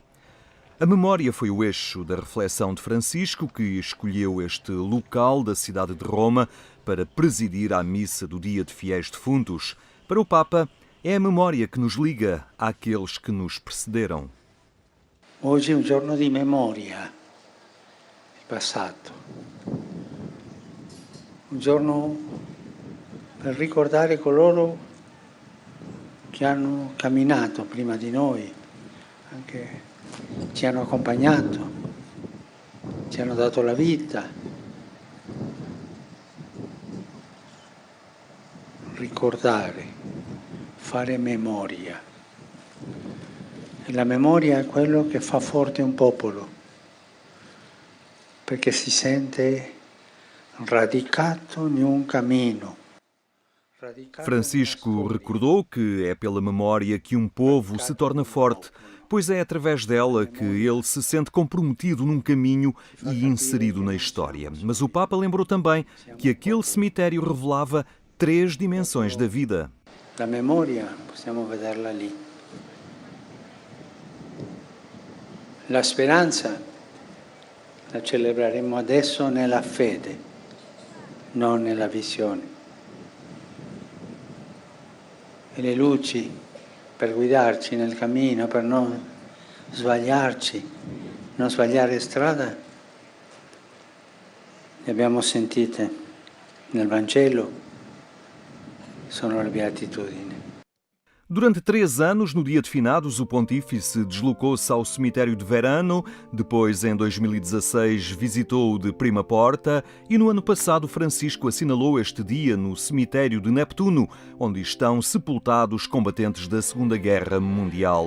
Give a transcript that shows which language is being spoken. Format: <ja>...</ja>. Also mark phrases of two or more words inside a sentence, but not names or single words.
<pt>A memória foi o eixo da reflexão de Francisco, que escolheu este local da cidade de Roma para presidir à missa do Dia de Fiéis Defuntos. Para o Papa, é a memória que nos liga àqueles que nos precederam. Hoje é um</pt> <it>giorno di memoria. Passato, un giorno per ricordare coloro che hanno camminato prima di noi, anche ci hanno accompagnato, ci hanno dato la vita. Ricordare, fare memoria. E la memoria è quello che fa forte un popolo, perché si sente radicato in un cammino.</it> <pt>Francisco recordou que é pela memória que um povo se torna forte, pois é através dela que ele se sente comprometido num caminho e inserido na história. Mas o Papa lembrou também que aquele cemitério revelava 3 dimensões da vida. A memória,</pt> <it>possiamo vederla ali. La speranza la celebreremo adesso nella fede, non nella visione. E le luci per guidarci nel cammino, per non sbagliarci, non sbagliare strada, le abbiamo sentite nel Vangelo, sono le beatitudini.</it> <pt>Durante 3 anos, no dia de finados, o pontífice deslocou-se ao cemitério de Verano, depois, em 2016, visitou-o de Prima Porta e no ano passado Francisco assinalou este dia no cemitério de Neptuno, onde estão sepultados combatentes da Segunda Guerra Mundial.</pt>